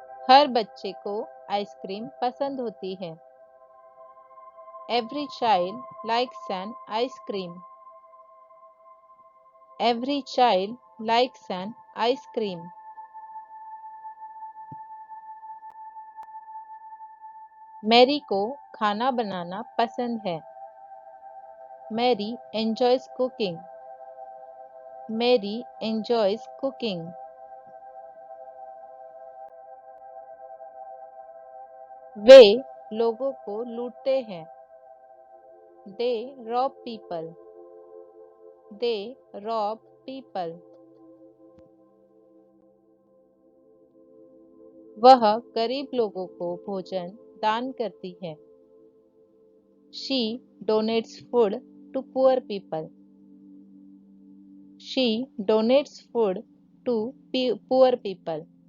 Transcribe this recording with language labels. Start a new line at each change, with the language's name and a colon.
Hindi: हर बच्चे को आइसक्रीम पसंद होती है.
English: Every child likes an ice cream. Every child likes an ice cream.
Hindi: Mary को खाना बनाना पसंद है.
English: Mary enjoys cooking. Mary enjoys cooking.
Hindi: वे लोगों को लूटते हैं.
English: They rob people. They rob people.
Hindi: वह गरीब लोगों को भोजन दान करती है.
English: She donates food to poor people. She donates food to poor people.